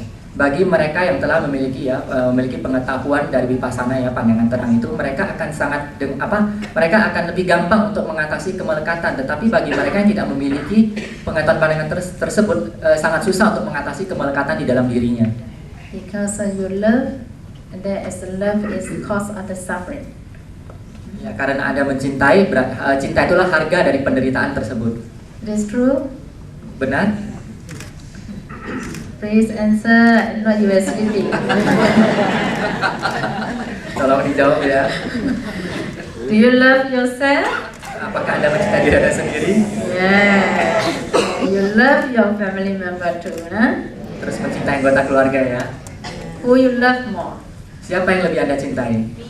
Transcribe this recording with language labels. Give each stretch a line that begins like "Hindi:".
Indonesian: Bagi mereka yang telah memiliki pengetahuan dari vipassana ya, pandangan terang itu, mereka akan lebih gampang untuk mengatasi kemelekatan. Tetapi bagi mereka yang tidak memiliki pengetahuan pandangan tersebut, sangat susah untuk mengatasi kemelekatan di dalam dirinya.
English: Because you love, there is love is cause of the suffering.
Indonesian: Ya, karena Anda mencintai, cinta itulah harga dari penderitaan tersebut.
English: It is true?
Indonesian: Benar?
English: Please answer, not you are sleeping.
Indonesian: Tolong dijawab ya.
English: Do you love yourself?
Indonesian: Apakah Anda mencintai diri Anda sendiri?
English: Yeah. You love your family member too, huh?
Indonesian: Terus mencintai anggota keluarga ya.
English: Who you love more?
Indonesian: Siapa yang lebih Anda cintai?